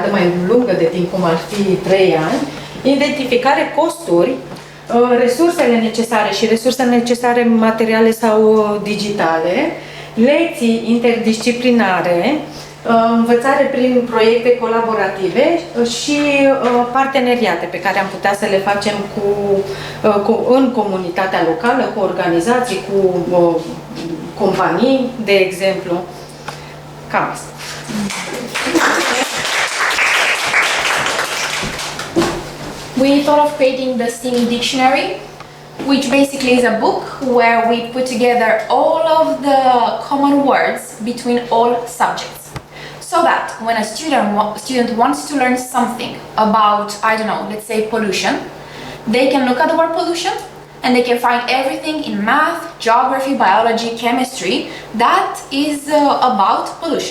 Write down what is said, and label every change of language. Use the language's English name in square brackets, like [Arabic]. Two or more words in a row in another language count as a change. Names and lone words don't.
[Romanian] mai lungă de timp, cum ar fi 3 ani, identificare costuri, resursele necesare și resursele necesare materiale sau digitale, lecții interdisciplinare, învățare prin proiecte colaborative și parteneriate pe care am putea să le facem în comunitatea locală, cu organizații, cu companii, de exemplu. Cam asta. [English] We thought of creating the STEAME dictionary, which basically is a book where we put together all of the common words between all subjects. So that when a student wants to learn something about, I don't know, let's say pollution, they can look at the word pollution and they can find everything in math, geography, biology, chemistry that is about pollution.